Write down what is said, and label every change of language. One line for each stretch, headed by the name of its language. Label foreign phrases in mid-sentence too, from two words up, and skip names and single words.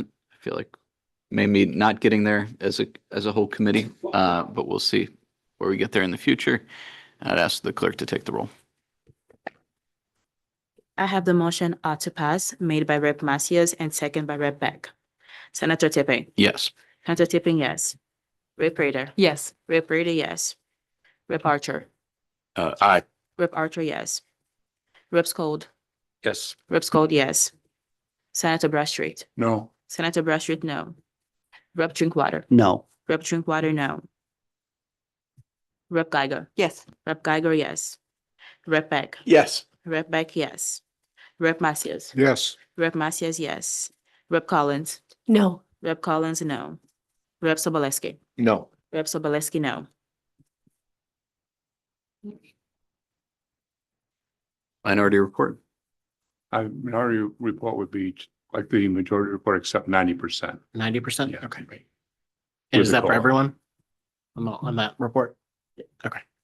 English: I feel like maybe not getting there as a whole committee, but we'll see where we get there in the future. I'd ask the clerk to take the roll. I have the motion ought to pass made by Rep. Macias and second by Rep. Beck. Senator Tipping. Yes. Senator Tipping, yes. Rep. Rader. Yes. Rep. Rader, yes. Rep. Archer. Aye. Rep. Archer, yes. Rep. Schold. Yes. Rep. Schold, yes. Senator Bradstreet. No. Senator Bradstreet, no. Rep. Drinkwater. No. Rep. Drinkwater, no. Rep. Geiger. Yes. Rep. Geiger, yes. Rep. Beck. Yes. Rep. Beck, yes. Rep. Macias. Yes. Rep. Macias, yes. Rep. Collins. No. Rep. Collins, no. Rep. Sobolewski. No. Rep. Sobolewski, no. Minority report. Minority report would be like the majority report except 90%. 90%? Yeah. Okay. And is With the that for COLA. everyone? On that report? Okay.